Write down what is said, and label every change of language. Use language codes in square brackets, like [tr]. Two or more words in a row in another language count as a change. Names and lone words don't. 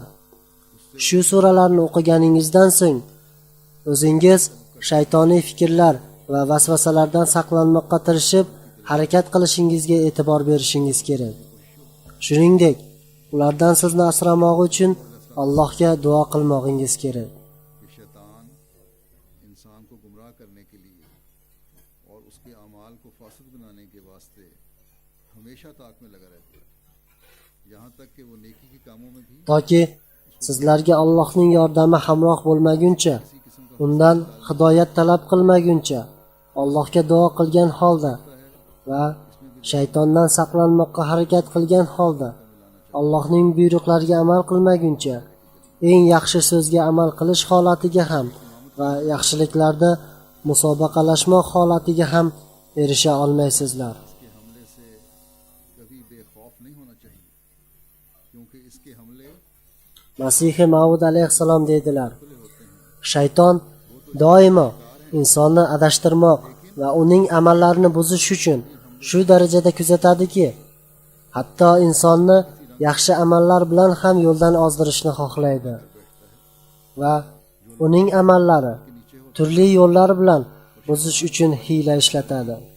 [uz] Shu suralarni o'qiganingizdan so'ng o'zingiz shaytoniy fikrlar va vasvasalardan saqlanmoqqa tirishib, harakat qilishingizga e'tibor berishingiz kerak. Shuningdek, ulardan sizni asramog'i uchun Allohga duo qilmoqingiz kerak. [ur] شیطان انسان کو گمراہ کرنے کے لیے اور اس کے اعمال کو فاسد بنانے کے واسطے ہمیشہ تاک میں لگا رہتا ہے، یہاں تک کہ وہ نیکی کے کاموں میں بھی [uz] Toki sizlarga Allohning yordami hamroh bo'lmaguncha, undan hidoyat talab qilmaguncha, Allohga duo qilgan holda va shaytondan saqlanmoqqa harakat qilgan holda, Allohning buyruqlariga amal qilmaguncha, eng yaxshi so'zga amal qilish holatiga ham va yaxshiliklarda musobaqalashmoq holatiga ham erisha olmaysizlar. [ur] اس کے حملے سے کبھی بےخوف نہیں ہونا چاہیے، کیونکہ اس کے حملے [uz] Masih Maud alayhissalom deydilar: shayton doimo insonni adashtirmoq va uning amallarini buzish uchun shu darajada kuzatadiki, hatto insonni yaxshi amallar bilan ham yo'ldan ozdirishni xohlaydi va uning amallari turli yo'llar bilan buzish uchun hiyla ishlatadi.